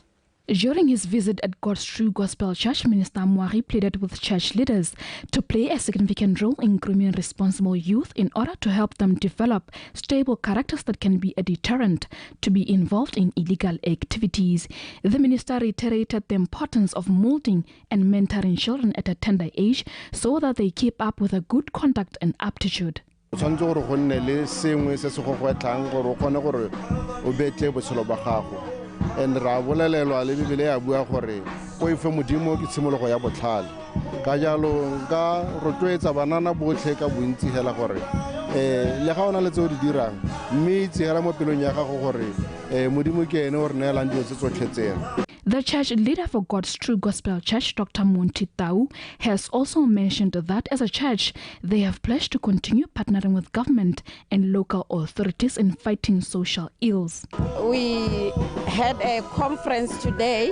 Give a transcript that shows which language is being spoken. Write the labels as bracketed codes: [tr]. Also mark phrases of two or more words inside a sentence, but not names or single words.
[en] During his visit at God's True Gospel Church, Minister Mwari pleaded with church leaders to play a significant role in grooming responsible youth in order to help them develop stable characters that can be a deterrent to be involved in illegal activities. The minister reiterated the importance of molding and mentoring children at a tender age so that they keep up with a good conduct and aptitude. [tn] And ra bolelelwa le bibele ya bua gore o e fe modimo ke tshimologo ya botlhale ka jalo nka rotloetsa banana botlhe ka bontsi hela gore le ga ona le tseo di dirang mme itse hela mo pelong ya gago gore modimo ke ene o re neelang dilo tse tsotlhe tsena. [en] The church leader for God's True Gospel Church, Dr. Monty Tau, has also mentioned that as a church, they have pledged to continue partnering with government and local authorities in fighting social ills. We had a conference today.